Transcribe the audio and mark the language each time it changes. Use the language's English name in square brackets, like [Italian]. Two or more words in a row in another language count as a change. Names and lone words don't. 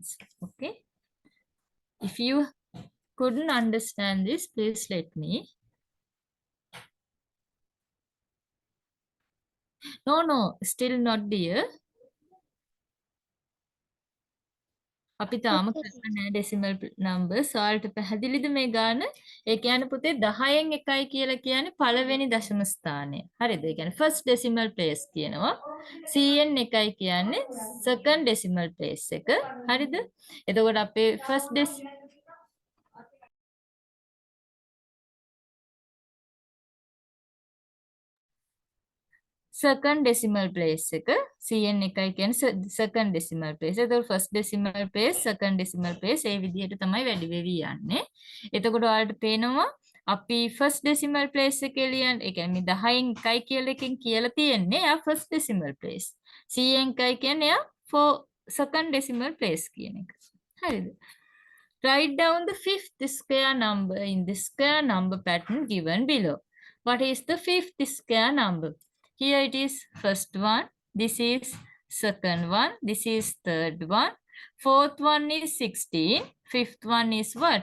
[English] Okay. If you couldn't understand this, please let me. No, still not dear. [Sinhala] අපි තාම Okay, කරලා teacher. නැහැ [English] decimal numbers. [Sinhala] ඔයාලට පැහැදිලිද මේ ගාන? ඒ කියන්නේ පුතේ 10න් 1යි කියලා කියන්නේ පළවෙනි දශම ස්ථානය. හරිද? ඒ කියන්නේ [English] first decimal place [Sinhala] කියනවා. 100න් 1යි කියන්නේ [English] second decimal place [Sinhala] එක. හරිද? එතකොට අපේ [English] first second decimal place [Sinhala] එක 100න් 1යි කියන්නේ [English] second decimal place. [Sinhala] එතකොට [English] first decimal place, second decimal place [Sinhala] ඒ විදිහට තමයි වැඩි වෙවි යන්නේ. එතකොට ඔයාලට පේනවා අපි [English] first decimal place [Sinhala] එකේ ලියන, ඒ කියන්නේ 10න් 1යි කියලා එකෙන් කියලා තියෙන්නේ එයා [English] first decimal place. [Sinhala] 100න් 1යි කියන්නේ එයා [English] for second decimal place [Sinhala] කියන එක. හරිද? [English] Write down the fifth square number in the square number pattern given below. What is the fifth square number? Here it is first one, this is second one, this is third one, fourth one is 16, fifth one is what?